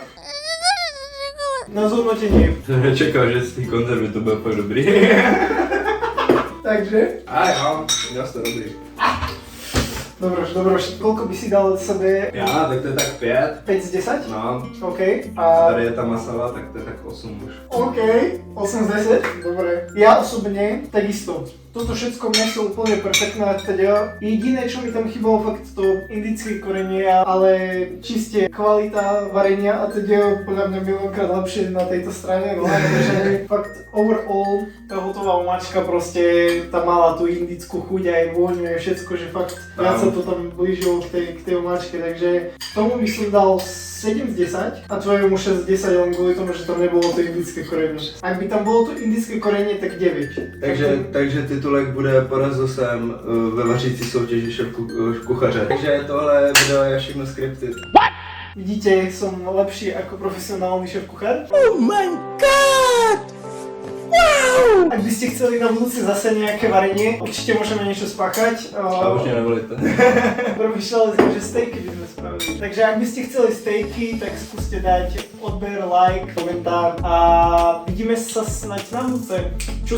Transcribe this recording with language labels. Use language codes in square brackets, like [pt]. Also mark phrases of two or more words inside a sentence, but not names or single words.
[sk] Na zhodnotenie. [cs] Jsem nečekal, že z té konzervy to bude fakt dobrý. Takže? A jo, měl jsi to dobrý. [sk] Dobroš, koľko by si dal sebe? [cs] Já, tak to je tak 5. 5 z 10? No, OK. A... tady je ta masala, tak to je tak 8 už. [sk] OK, 8 z 10, dobre. Ja osobne takisto. toto všetko meso úplne perfektné teda. Jediné, čo mi tam chýbalo, fakt to indické korenie, ale čiste kvalita varenia a teda podľa mňa miliónkrát lepšie na tejto strane, no takže fakt overall tá hotová omáčka proste tá mala tú indickú chuť aj vôňu aj všetko, že fakt viac sa to tam blížilo k tej omáčke, takže tomu by som dal 7 z 10 a tvojemu 6 z 10 len kvôli tomu, že tam nebolo to indické korenie. Ak by tam bolo to indické korenie, tak 9. [cs] Takže titulek bude poraz zosem ve vařící soutěži šéf kuchaře. Takže tohle video je všechno scripted. [sk] Vidíte, som lepší ako profesionálny šéf-kuchár. [en] Oh my god! Wow! [sk] Ak by ste chceli na budúce zase nejaké varenie, určite môžeme niečo spáchať. A už nevolíte. Premýšľali sme, že stejky by sme spravili. Takže ak by ste chceli stejky, tak skúste dať odber, like, komentár a vidíme sa snáď na budúce.